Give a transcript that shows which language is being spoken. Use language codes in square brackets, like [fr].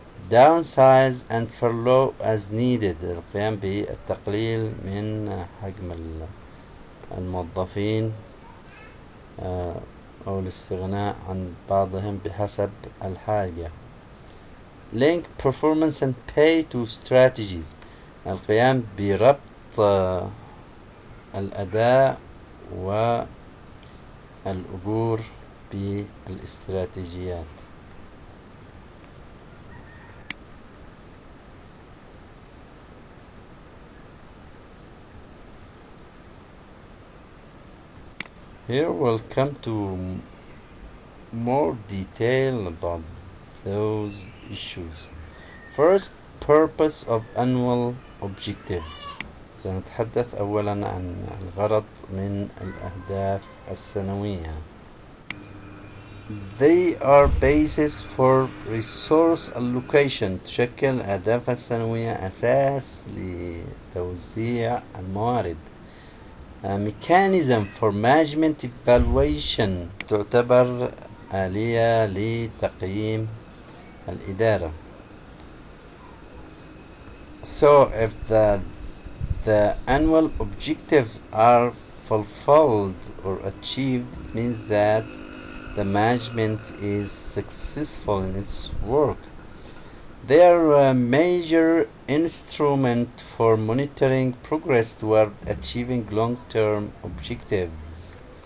[en] downsize and furlough as needed، [ar] القيام بالتقليل من حجم الموظفين أو الاستغناء عن بعضهم بحسب الحاجة. [en] link performance and pay to strategies، [ar] القيام بربط الأداء والأجور بالاستراتيجيات. [en] Here we'll come to more detail about those issues. First, purpose of annual objectives. [ar] سنتحدث أولا عن الغرض من الأهداف السنوية. [en] They are basis for resource allocation، [ar] تشكل الأهداف السنوية أساس لتوزيع الموارد. [en] mechanism for management evaluation، [ar] تعتبر آلية لتقييم الإدارة. [en] So if the annual objectives are fulfilled or achieved, it means that the management is successful in its work. They are a major instrument for monitoring progress toward achieving long-term objectives.